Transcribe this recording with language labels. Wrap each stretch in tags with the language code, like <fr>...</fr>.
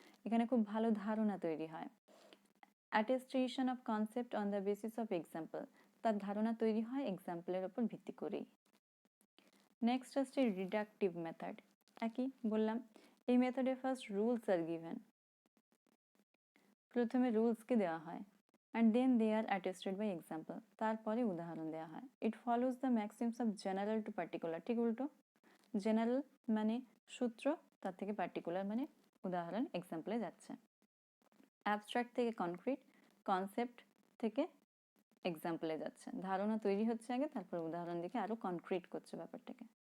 <bn>এখানে খুব ভালো ধারণা তৈরি হয়।</bn> <en>attestation of concept on the basis of example,</en> <bn>তার ধারণা তৈরি হয় এক্সাম্পলের উপর ভিত্তি করেই। নেক্সট আসছে রিডাকটিভ মেথড। একই বললাম, এই মেথডে</bn> <en>First rules are given.</en> <bn>প্রথমে রুলসকে দেওয়া হয়</bn> <en>and then they are attested by example,</en> <bn>তারপরে উদাহরণ দেওয়া হয়।</bn> <en>it follows the maxims of general to particular,</en> <bn>ঠিক উল্টো। জেনারেল মানে সূত্র, তার থেকে পার্টিকুলার মানে উদাহরণ এক্সাম্পলে যাচ্ছে। অ্যাবস্ট্রাক্ট থেকে কনক্রিট, কনসেপ্ট থেকে এক্সাম্পলে যাচ্ছে। ধারণা তৈরি হচ্ছে আগে, তারপর উদাহরণ দেখে আরো কনক্রিট করছে ব্যাপারটাকে।</bn>